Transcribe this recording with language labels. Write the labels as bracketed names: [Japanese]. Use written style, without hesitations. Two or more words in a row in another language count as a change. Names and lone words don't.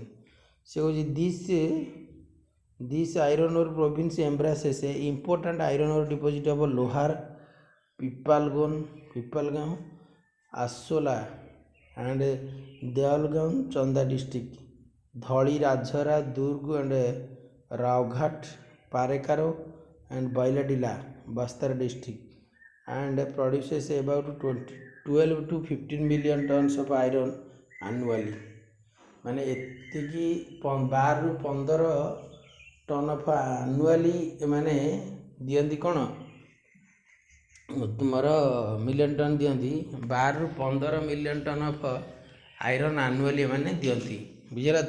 [Odia] ସେ କହୁଛି [English] this iron ore province embraces a important iron ore deposit of Lohara, Pipalgaon, Asola and Deolgaon, Chanda district, Dhalli, Rajhara, Durg and Raoghat, Parekaro and Bailadila, Bastar district, and produces about 12 to 15 million tons of iron annually। [Odia] ମାନେ ଏତିକି 12 ରୁ 15 [English] ton of annually [Odia] ଏମାନେ ଦିଅନ୍ତି। କ'ଣ ତୁମର [English] million ton [Odia] ଦିଅନ୍ତି, 12 ରୁ 15 [English] million ton of iron annually [Odia] ଏମାନେ ଦିଅନ୍ତି, ବୁଝିଲ ତ।